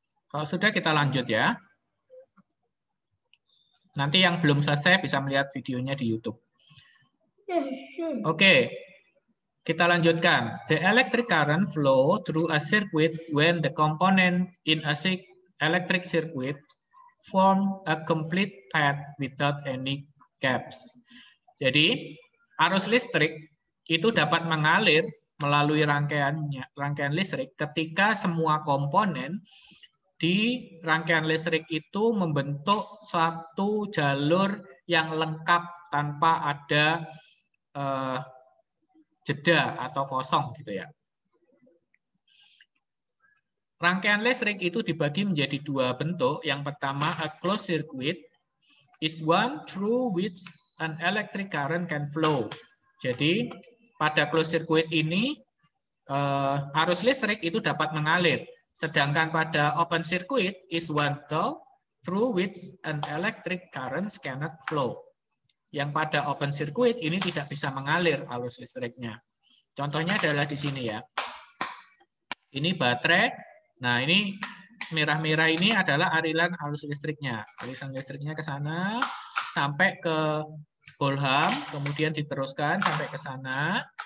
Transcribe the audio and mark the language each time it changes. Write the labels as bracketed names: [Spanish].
[Indonesian] Kalau sudah kita lanjut ya. Nanti yang belum selesai bisa melihat videonya di YouTube. Oke, kita lanjutkan. [English] The electric current flow through a circuit when the component in a electric circuit form a complete path without any gaps. [Indonesian] Jadi, arus listrik itu dapat mengalir melalui rangkaian listrik ketika semua komponen di rangkaian listrik itu membentuk satu jalur yang lengkap tanpa ada jeda atau kosong gitu ya. Rangkaian listrik itu dibagi menjadi dua bentuk. Yang pertama, [English] a closed circuit is one through which an electric current can flow. [Indonesian] Jadi pada closed circuit ini arus listrik itu dapat mengalir. Sedangkan pada [English] open circuit is one valve through which an electric current cannot flow. [Indonesian] Yang pada open circuit ini tidak bisa mengalir arus listriknya. Contohnya adalah di sini ya. Ini baterai. Nah, ini merah-merah ini adalah aliran arus listriknya. Aliran listriknya ke sana sampai ke Bolham, kemudian diteruskan sampai ke sana.